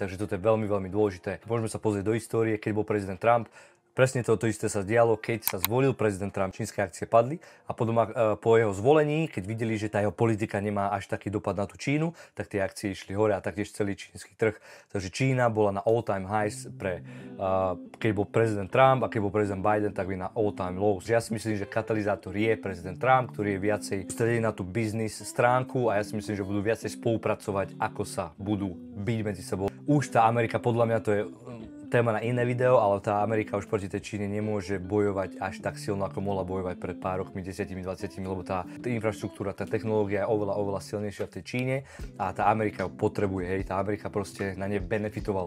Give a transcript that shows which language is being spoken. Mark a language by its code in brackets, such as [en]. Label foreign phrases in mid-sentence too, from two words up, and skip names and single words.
[sk] Takže toto je veľmi dôležité. Môžeme sa pozrieť do histórie, keď bol prezident Trump. Presne toto isté sa dialo, keď sa zvolil prezident Trump, čínske akcie padli a potom po jeho zvolení, keď videli, že tá jeho politika nemá až taký dopad na tú Čínu, tak tie akcie išli hore a taktiež celý čínsky trh. Takže Čína bola na [en] all-time highs [sk] keď bol prezident Trump a keď bol prezident Biden, tak by na [en] all-time lows. [sk] Ja si myslím, že katalizátor je prezident Trump, ktorý je viacej sústredený na tú biznis stránku a ja si myslím, že budú viacej spolupracovať, ako sa budú byť medzi sebou. Už tá Amerika, podľa mňa to je téma na iné video, ale tá Amerika už proti tej Číne nemôže bojovať až tak silno, ako mohla bojovať pred pár rokmi, 10-20, lebo tá infraštruktúra, tá technológia je oveľa silnejšia v tej Číne a tá Amerika ju potrebuje, Tá Amerika proste na ne benefitovala.